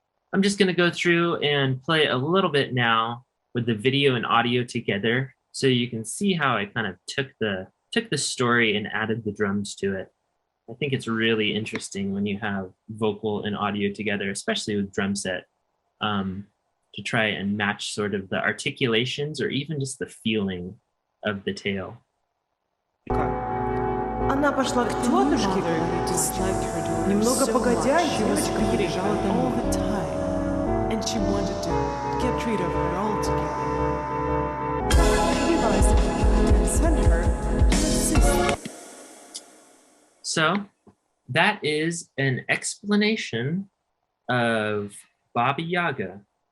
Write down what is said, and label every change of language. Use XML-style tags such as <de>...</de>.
<en>I'm just going to go through and play a little bit now with the video and audio together, so you can see how I kind of took the story and added the drums to it. I think it's really interesting when you have vocal and audio together, especially with drum set, to try and match sort of the articulations or even just the feeling of the tale.</en> <ru>Она пошла к тетушке, немного погодя, девочка переезжала домой.</ru> <en>And she wanted to get rid of her altogether. She realized and sent her to her sister. So that is an explanation of Baba Yaga.</en>